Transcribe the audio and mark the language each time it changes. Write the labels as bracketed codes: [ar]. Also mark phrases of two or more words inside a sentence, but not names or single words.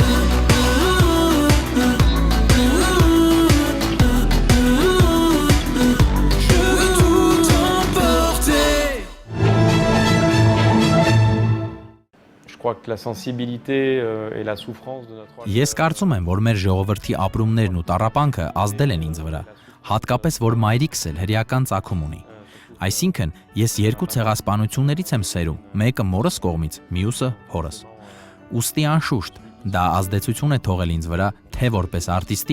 [fr] Je veux tout emporter. Je crois que la sensibilité et la souffrance de notre [hy] Ես կարծում եմ, որ մեր ժողովրդի ապրումներն ու տառապանքը ազդել են ինձ վրա, հատկապես որ մայրիկս էլ հրեական ծագում ունի։ Այսինքն, ես երկու ցեղասպանություններից եմ սերում, մեկը մորս կողմից, մյուսը հորս։ Ոստի անշուշտ, դա ազդեցություն է թողել ինձ վրա, թե որպես արտիստի,